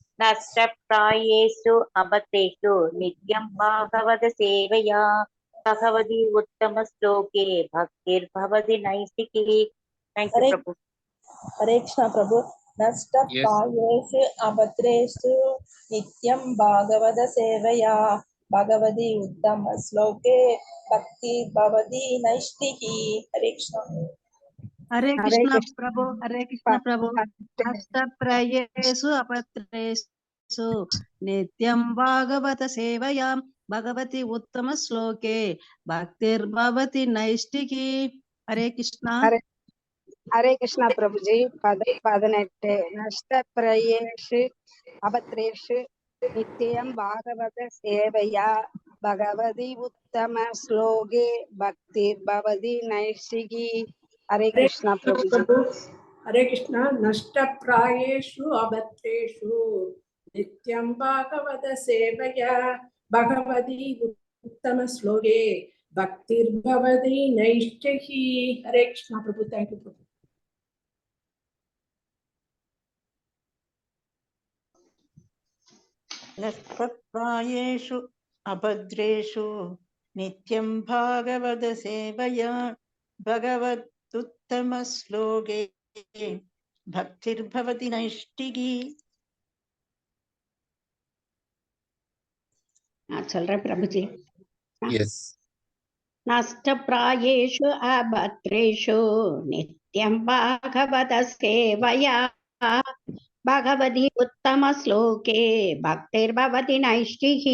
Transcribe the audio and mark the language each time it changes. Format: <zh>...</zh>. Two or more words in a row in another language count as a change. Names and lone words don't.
<sa>नष्टप्रायेषु अभद्रेषु नित्यं भागवत सेवया भगवति उत्तम श्लोके भक्तिर् भवति नैष्ठिकी.</sa> <en>Thank you Prabhu.</en> <sa>हरे कृष्ण प्रभु. नष्टप्रायेषु अभद्रेषु नित्यं भागवत सेवया भगवति उत्तम श्लोके भक्ति भवति नैष्ठिकी. हरे कृष्ण. हरे कृष्ण प्रभु. हरे कृष्ण प्रभु. नष्टप्रायेषु अपत्रेषु नित्यं भागवत सेवया भगवती उत्तम श्लोके भक्तिर्भवति नैष्टिकी. हरे कृष्ण. हरे कृष्ण प्रभु जी. 18 नष्टप्रायेषु अपत्रेषु नित्यं भागवत सेवया भगवती उत्तम श्लोके भक्तिर्भवति नैष्टिकी. हरे कृष्णा प्रभु जी. हरे कृष्णा. नष्टप्रायेषु अभद्रेषु नित्यं भागवत सेवया भगवती उत्तम श्लोके भक्तिर्भवति नैष्टिकी. हरे कृष्णा प्रभु.</sa> <en>Thank you Prabhu.</en> <sa>नष्टप्रायेषु अभद्रेषु नित्यं भागवत सेवया भगवदुत्तम श्लोके भक्तिर्भवति नैष्टिकी.</sa> <ta>சொல்றேன் பிரபுஜி. எஸ்.</ta> <sa>नष्टप्रायेषु अभद्रेषु नित्यं भागवत सेवया भगवति उत्तम श्लोके भक्तिर्भवति नैष्ठिकी.</sa>